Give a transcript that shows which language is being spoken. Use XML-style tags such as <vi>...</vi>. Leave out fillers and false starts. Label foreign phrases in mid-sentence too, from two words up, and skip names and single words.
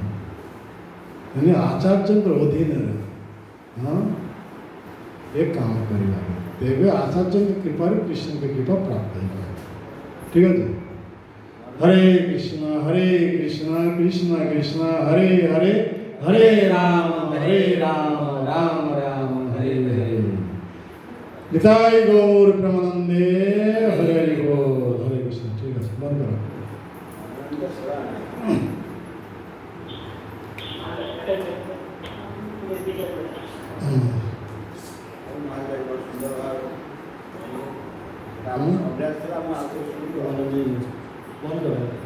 <or>ମାନେ ଆଚାର୍ଯ୍ୟଙ୍କ ଅଧୀନରେ ହଁ ଏ କାମ କରିବା, ତେବେ ଆଚାର୍ଯ୍ୟଙ୍କ କୃପାରୁ କୃଷ୍ଣଙ୍କ କୃପା ପ୍ରାପ୍ତ ହେଇପାରିବ। ଠିକ ଅଛି? ହରେ କୃଷ୍ଣ କୃଷ୍ଣ କୃଷ୍ଣ ହରେ ହରେ, ହରେ ରାମ ରାମ ରାମ ହରେ ହରେ।</or> <bn>নিতাই গৌর প্রেমানন্দে, হরে হরি বল, হরে কৃষ্ণ। ঠিক আছে, বন্ধ করো। বন্ধ করো।</bn>